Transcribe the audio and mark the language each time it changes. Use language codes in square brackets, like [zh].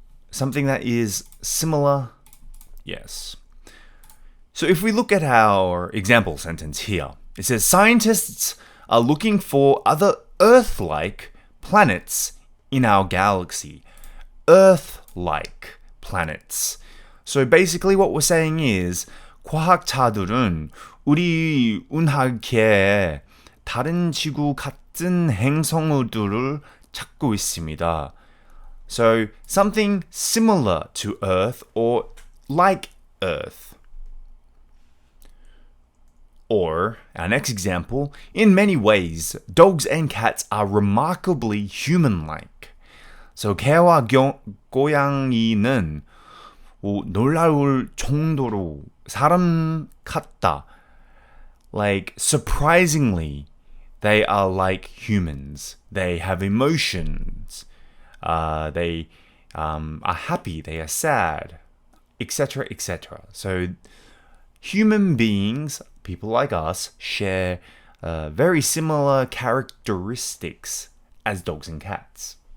[en] Something that is similar, yes. So if we look at our example sentence here, it says scientists are looking for other Earth-like planets in our galaxy. Earth-like planets. So basically what we're saying is [ko] 과학자들은 우리 운하계에 다른 지구 같은 행성들을 찾고 있습니다. [en] So something similar to Earth or like Earth. Or, our next example, in many ways, dogs and cats are remarkably human-like. [ko] So 개와 고양이는 놀라울 정도로 사람 같다. [en] Like, surprisingly, they are like humans. They have emotions. They are happy, they are sad, etc., etc. So, human beings, people like us, share very similar characteristics as dogs and cats.